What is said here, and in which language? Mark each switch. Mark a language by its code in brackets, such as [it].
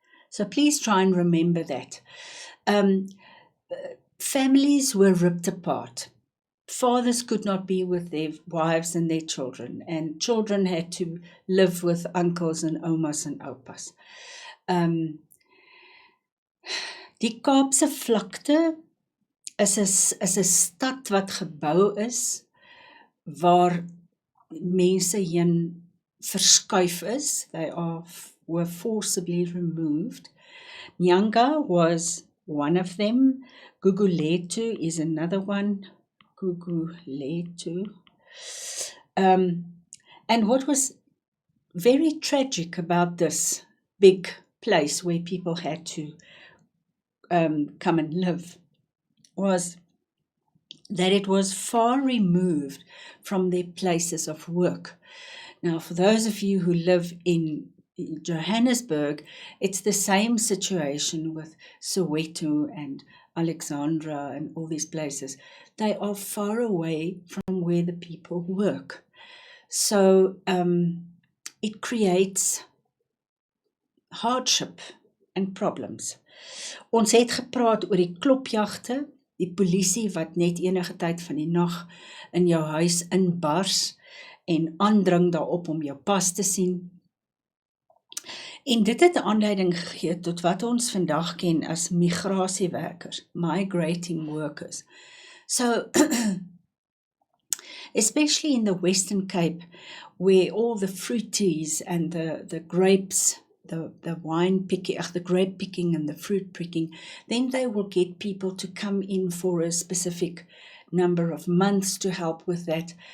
[en] So please try and remember that. Families were ripped apart. Fathers could not be with their wives and their children, and children had to live with uncles and omas and oupas. [af] Die Kaapse vlakte is 'n stad wat gebou is, waar mense heen verskuif is. [en] They were forcibly removed. Nyanga was one of them. Gugulethu is another one. Gugulethu. And what was very tragic about this big place where people had to come and live was that it was far removed from their places of work. Now, for those of you who live in Johannesburg, it's the same situation with Soweto and Alexandra and all these places. They are far away from where the people work. So it creates hardship and problems. [af] Ons het gepraat oor die klopjagte, die polisie wat net enige tyd van die nag in jou huis inbars en aandring daarop om jou pas te sien. En dit het 'n aanleiding gegee tot wat ons vandag ken as migrasiewerkers, [en] migrating workers. So, especially in the Western Cape, where all the fruities and the grapes, the wine picking, the grape picking and the fruit picking, then they will get people to come in for a specific number of months to help with that.